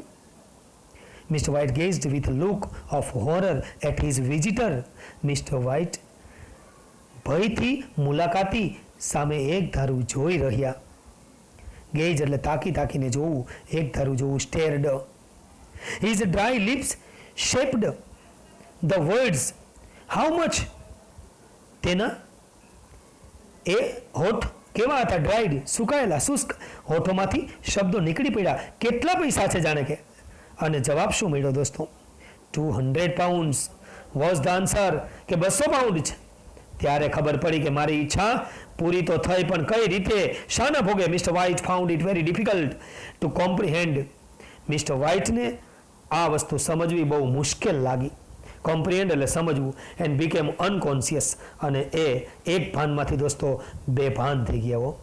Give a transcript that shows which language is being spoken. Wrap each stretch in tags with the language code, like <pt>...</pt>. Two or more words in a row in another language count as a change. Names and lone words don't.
<en>મિસ્ટર વ્હાઇટ gazed with a look of horror at his visitor.</en> <gu>મિસ્ટર વ્હાઇટ ભયથી મુલાકાતી સામે એક ધારું જોઈ રહ્યા. ગેજ એટલે તાકીને જોવું, એક ધારું જોવું, સ્ટેર્ડ.</gu> <en>His dry lips shaped the words how much.</en> <gu>તેના એ હોઠ કેવા હતા, ડ્રાઈડ, સુકાયેલા, શુષ્ક હોઠોમાંથી શબ્દો નીકળી પડ્યા, કેટલા પૈસા છે જાણે કે. અને જવાબ શું મળ્યો દોસ્તો, 200</gu> <en>pounds was the answer,</en> <gu>કે 200 પાઉન્ડ છે. ત્યારે ખબર પડી કે મારી ઈચ્છા પૂરી તો થઈ, પણ કઈ રીતે, શાના ભોગે.</gu> <en>Mister White found it very difficult to comprehend.</en> <gu>મિસ્ટર વ્હાઇટને આ વસ્તુ સમજવી બહુ મુશ્કેલ લાગી. કોમ્પ્રિહેન્ડ એટલે સમજવું.</gu> <en>And became unconscious,</en> <gu>અને એ એક ભાનમાંથી દોસ્તો બેભાન થઈ ગયા હો.</gu>